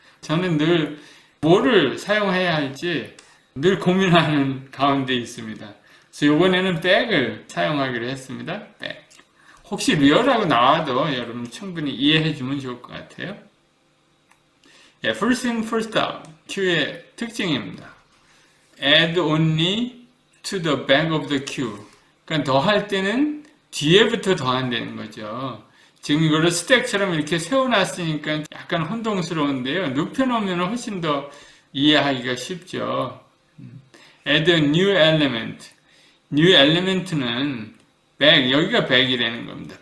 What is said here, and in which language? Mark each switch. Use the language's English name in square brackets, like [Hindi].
[Korean] 저는 늘 뭐를 사용해야 할지 늘 고민하는 가운데 있습니다. 그래서 이번에는 back을 사용하기로 했습니다. [English] back. [Korean] 혹시 rear라고 나와도 여러분 충분히 이해해 주면 좋을 것 같아요. 예, [English] first in, first out. [Korean] Q의 특징입니다. [English] add only to the back of the queue. [Korean] 그러니까 더할 때는 뒤에부터 더한다는 거죠. 지금 이거를 스택처럼 이렇게 세워놨으니까 약간 혼동스러운데요. 눕혀놓으면 훨씬 더 이해하기가 쉽죠. [English] add a new element. [Korean] new element는 back, 여기가 back이라는 겁니다.